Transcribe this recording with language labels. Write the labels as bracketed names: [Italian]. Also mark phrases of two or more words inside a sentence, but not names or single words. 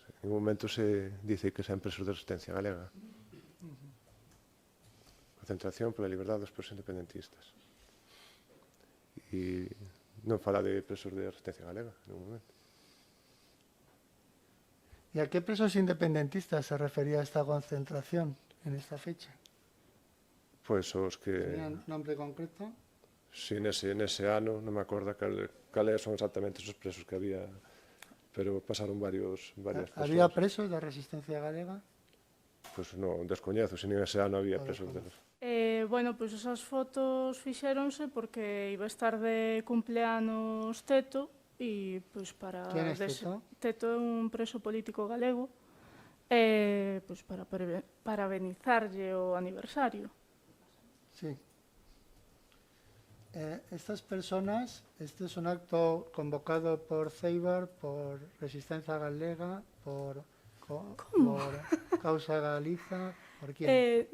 [Spanish] En un momento se dice que sean presos de resistencia galega. Concentración por la libertad dos presos independentistas. [Galician] E non fala de presos de resistencia galega [Spanish] en un momento. ¿Y a qué presos independentistas se refería esta concentración en esta fecha? [Galician] Pois os que... [Spanish] ¿Tenían nombre concreto? [Galician] Sí, nese ano, non me acordo cales son exactamente esos presos que había, pero pasaron varias persoas. [Spanish] ¿Había presos de resistencia galega? [Galician] Pois non, descoñezo, se nin ese ano había presos deles. Bueno, pois esas fotos fixéronse porque iba a estar de cumpleanos Teto e pois para... [Spanish] ¿Quién es Teto? [Galician] Teto é un preso político galego pois para parabenizarlle o aniversario. [Spanish] Sí. Estas personas, este es un acto convocado por CEIBAR, por Resistencia Galega, por Causa Galiza, ¿por quién?